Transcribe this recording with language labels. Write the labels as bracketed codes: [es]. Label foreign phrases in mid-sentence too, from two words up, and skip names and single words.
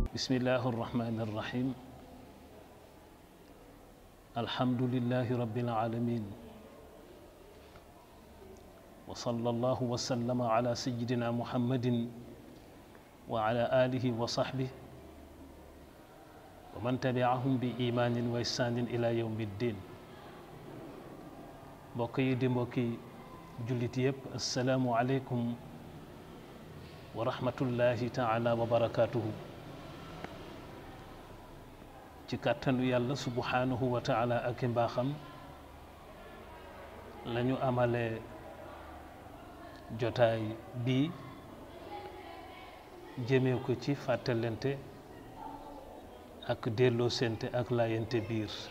[ar] بسم الله الرحمن الرحيم الحمد لله رب العالمين وصلى الله وسلم على سيدنا محمد وعلى آله وصحبه ومن تبعهم بإيمان وإحسان إلى يوم الدين [wo] mbokk di mbokki jullit yépp [ar] السلام عليكم ورحمة الله تعالى وبركاته [wo] ci kàttanu yàlla [ar] سبحانه وتعالى [wo] ak mbaaxam lañu amale jotaay bi jëmee ko ci fàttalente ak delloo sente ak laayante biir